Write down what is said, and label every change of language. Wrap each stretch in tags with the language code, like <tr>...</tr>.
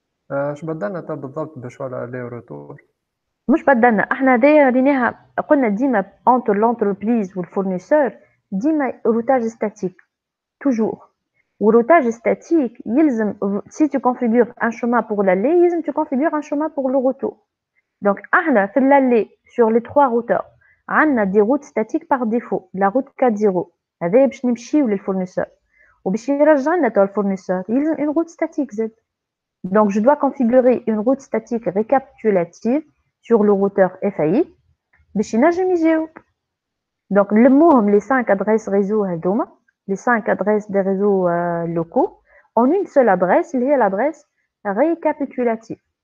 <ar>اش بدلنا تا بالضبط باش ولا لي روتور؟ مش بدلنا احنا دايما ريناها قلنا ديما</ar> <fr>entre l'entreprise</fr> <ar>والفورنيسور ديما</ar> <fr>routage statique toujours. والroutage statique يلزم si tu configures un chemin pour l'aller يلزم tu configures un chemin pour le retour. Donc</fr> <ar>احنا</ar> <fr>في l'aller sur les trois routeurs</fr> <ar>عندنا</ar> <fr>des routes statiques par défaut.</fr> <ar>La route 4.0 هذا باش نمشيو للفورنيسور وباش يرجع لنا تاع الفورنيسور يلزم</ar> <fr>une route statique</fr> <ar>زاد.</ar> <fr>Donc je dois configurer une route statique récapitulative sur le routeur FAI</fr> <ar>باش ينجم يجاوب.</ar> <fr>Donc</fr> <ar>نلموهم</ar> <fr>les 5 adresses réseau</fr> <ar>هذوما</ar> <fr>les 5 adresses des réseaux locaux en une seule adresse</fr> <ar>اللي هي</ar> <fr>l'adresse récapitulative.</fr>